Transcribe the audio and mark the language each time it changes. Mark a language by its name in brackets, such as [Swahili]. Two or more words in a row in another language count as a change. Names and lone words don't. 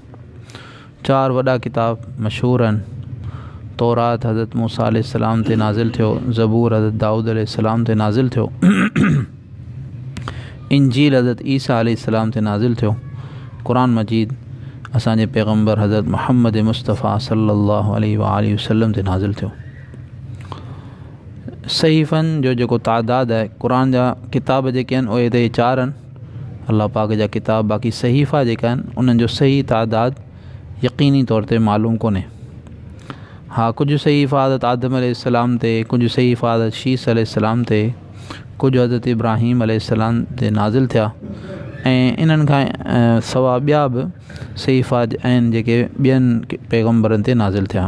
[Sindhi] चार वॾा किताब मशहूर आहिनि। तौरात हज़रत मूसा अलैहिस्सलाम ते नाज़िल थियो, ज़बूर हज़रत दाऊद अलैहिस्सलाम ते नाज़िल थियो, इंजील हज़रत ईसा अलैहिस्सलाम ते नाज़िल थियो, क़ुरान मजीद असांजे पैगम्बर हज़रत मुहम्मद मुस्तफ़ा [Arabic] صلى الله عليه وسلم [Sindhi] ते नाज़िल थियो। सहीफ़नि जो जेको तादाद आहे, क़ुरान जा किताब जेके आहिनि उहे त चार आहिनि, अल्लाह पाक जा किताब। बाक़ी सहीफ़ा जेका आहिनि उन्हनि जो सही तादाद यकीनी तौर ते मालूम कोन्हे। हा, कुझु सहीफ़ा हज़रत आदम अलैहिस्सलाम ते, कुझु सहीफ़ा हज़रत शीस अलैहिस्सलाम ते, कुझु हज़रत इब्राहीम अलैहिस्सलाम ते नाज़िल थिया ऐं इन्हनि खां सवाइ ॿिया बि सहीफ़ा आहिनि जेके ॿियनि पैगम्बरनि ते नाज़िल थिया।